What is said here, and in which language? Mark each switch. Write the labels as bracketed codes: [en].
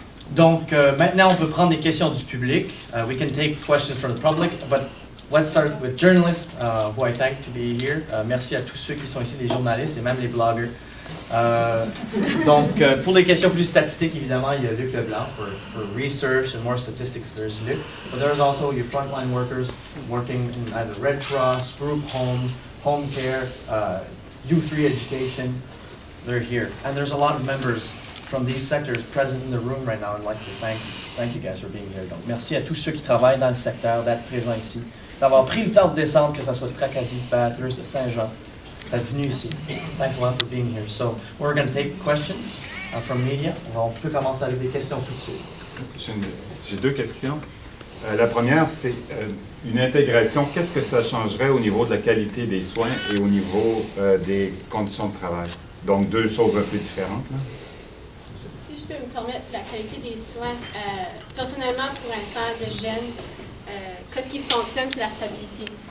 [fr] Donc, maintenant, on peut prendre des questions du public. [en] We can take questions from the public, but let's start with journalists, who I thank to be here. [fr] Merci à tous ceux qui sont ici, les journalistes et même les bloggers. Donc, pour les questions plus statistiques, évidemment, il y a Luc Leblanc [en] for research and more statistics. There's Luc, but there's also your frontline workers working in either Red Cross, group homes, home care, U3 education. They're here, and there's a lot of members from these sectors present in the room right now. I'd like to thank you guys for being here. [fr] Donc, merci à tous ceux qui travaillent dans le secteur d'être présents ici, d'avoir pris le temps de descendre, que ce soit de Tracadie, de Bathurst, de Saint-Jean, d'être venu ici. [en] Thanks a lot for being here. So, we're going to take questions from media. [fr] On peut commencer avec des questions tout de suite. J'ai deux questions. La première, c'est une intégration. Qu'est-ce que ça changerait au niveau de la qualité des soins et au niveau des conditions de travail? Donc, deux choses un peu différentes. Là. Si je peux me permettre, la qualité des soins, personnellement, pour un centre de jeunes, ce qui fonctionne, c'est la stabilité.